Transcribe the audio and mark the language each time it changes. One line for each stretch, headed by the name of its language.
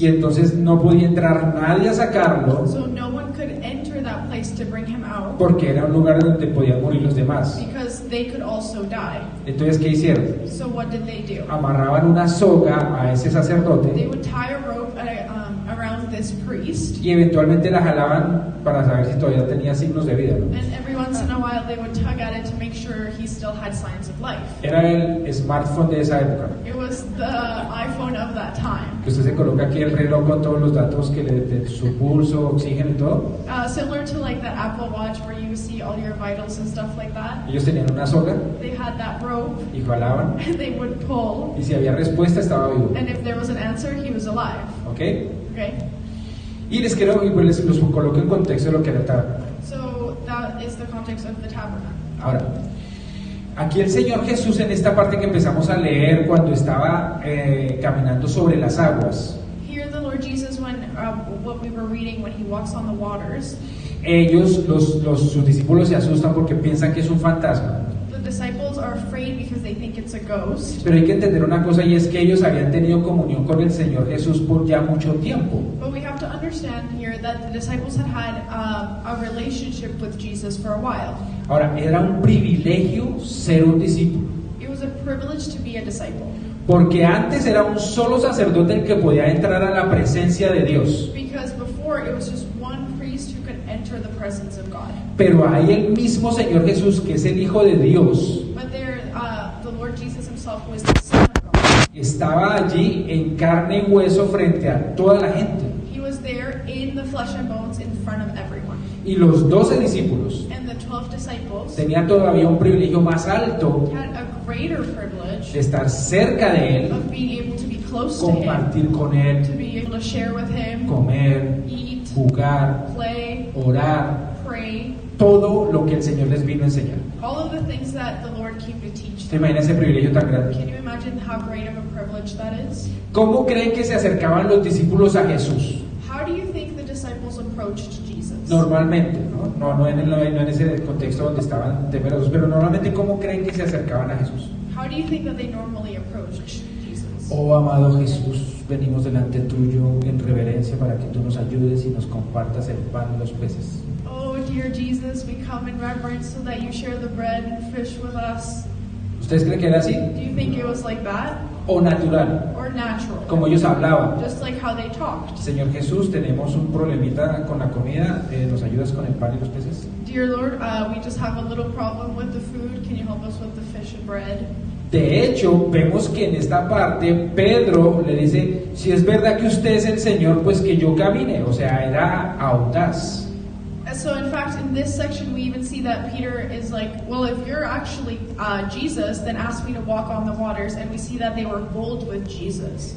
Spanish: Y entonces no podía entrar nadie a sacarlo,
English: So no one could enter that place to bring him out
Spanish: porque era un lugar donde podían morir los demás.
English: because they could also die.
Spanish: Entonces, ¿qué hicieron?
English: So what did they do?
Spanish: Amarraban una soga a ese
English: They
Spanish: sacerdote
English: would tie a rope around this priest,
Spanish: y eventualmente la jalaban para saber si todavía tenía signos de vida, ¿no?
English: and every once in a while they would tug at it to make sure he still had signs of life.
Spanish: Era el smartphone de esa época.
English: It was the iPhone of that time.
Spanish: Que usted se coloca aquí el reloj con todos los datos de su pulso, oxígeno y todo.
English: Similar to like the Apple Watch where you see all your vitals and stuff like that.
Spanish: Ellos tenían una soga
English: They had that rope
Spanish: y jalaban,
English: and they would pull,
Spanish: y si había respuesta estaba vivo.
English: and if there was an answer, he was alive.
Spanish: ¿Ok?
English: Okay?
Spanish: Y les quiero, y pues les los coloco en contexto de lo que era el tabernáculo.
English: So that is the context of the tabernacle.
Spanish: Ahora, aquí el Señor Jesús en esta parte que empezamos a leer cuando estaba caminando sobre las aguas,
English: Here the Lord Jesus, when what we were reading, when he walks on the waters,
Spanish: ellos, sus discípulos se asustan porque piensan que es un fantasma.
English: the disciples are afraid because they think it's a ghost.
Spanish: Pero hay que entender una cosa, y es que ellos habían tenido comunión con el Señor Jesús por ya mucho tiempo.
English: But we have to understand here that the disciples had a relationship with Jesus for a while.
Spanish: Ahora, era un privilegio ser un discípulo,
English: It was a privilege to be a disciple.
Spanish: porque antes era un solo sacerdote el que podía entrar a la presencia de Dios.
English: Because before it was just one priest who could enter the presence of God.
Spanish: Pero hay el mismo Señor Jesús, que es el Hijo de Dios,
English: But there, the Lord Jesus himself was the Son of God.
Spanish: estaba allí en carne y hueso frente a toda la gente.
English: He was there in the flesh and bones in front of everyone.
Spanish: Y los 12 discípulos
English: And the 12 disciples
Spanish: tenían todavía un privilegio más alto
English: had a greater privilege
Spanish: de estar cerca de Él,
English: of being able to be close to him,
Spanish: compartir con Él,
English: to be able to share with him,
Spanish: comer,
English: eat,
Spanish: jugar,
English: play,
Spanish: orar,
English: pray,
Spanish: todo lo que el Señor les vino a enseñar.
English: all of the things that the Lord came to teach
Spanish: ¿Se
English: them.
Spanish: imagina ese privilegio tan grande?
English: Can you imagine how great of a privilege that is?
Spanish: ¿Cómo creen que se acercaban los discípulos a Jesús?
English: How do you think the disciples approached Jesus?
Spanish: Normalmente, no en ese contexto donde estaban temerosos, pero normalmente, ¿cómo creen que se acercaban a Jesús?
English: How do you think that they normally approached Jesus?
Spanish: Oh amado Jesús, venimos delante tuyo en reverencia para que tú nos ayudes y nos compartas el pan y los peces.
English: Oh, dear Jesus, we come in reverence so that you share the bread and fish with us.
Spanish: ¿Ustedes creen que era así?
English: Do you think it was like that?
Spanish: ¿O natural?
English: Or natural?
Spanish: Como ellos hablaban.
English: Just like how they talked.
Spanish: Señor Jesús, tenemos un problemita con la comida, ¿nos ayudas con el pan y los peces?
English: Dear Lord, we just have a little problem with the food. Can you help us with the fish and bread?
Spanish: De hecho, vemos que en esta parte Pedro le dice, si es verdad que usted es el Señor, pues que yo camine. O sea, era audaz.
English: So in fact, in this section, we even see that Peter is like, well, if you're actually Jesus, then ask me to walk on the waters. And we see that they were bold with Jesus.